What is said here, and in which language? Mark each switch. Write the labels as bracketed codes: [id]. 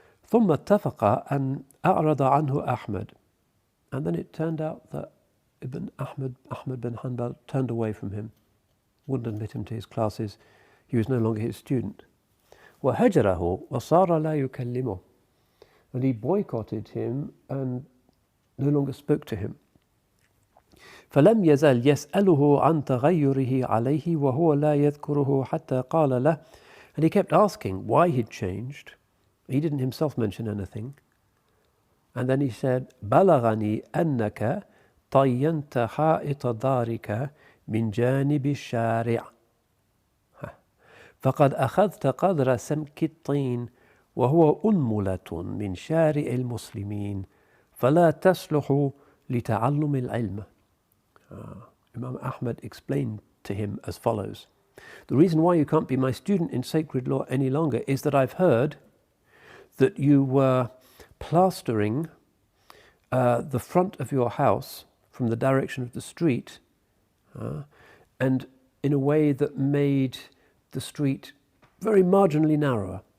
[ar] ثم اتفق أن أعرض عنه أحمد, [en] and then it turned out that Ahmad bin Hanbal turned away from him, wouldn't admit him to his classes. He was no longer his student. [ar] وهجره وصار لا يكلمه, [en] and he boycotted him and no longer spoke to him. [ar] فلم يزال يسأله عن تغيره عليه وهو لا يذكره حتى قال له, [en] and he kept asking why he'd changed. He didn't himself mention anything. And then he said, [ar] بلغني أنك طينت حائط دارك من جانب الشارع فقد أخذت قدر سمك الطين وهو أنملة من شارع المسلمين فلا تصلح لتعلم العلم. [en] Imam Ahmad explained to him as follows: the reason why you can't be my student in sacred law any longer is that I've heard that you were plastering the front of your house from the direction of the street and in a way that made the street very marginally narrower.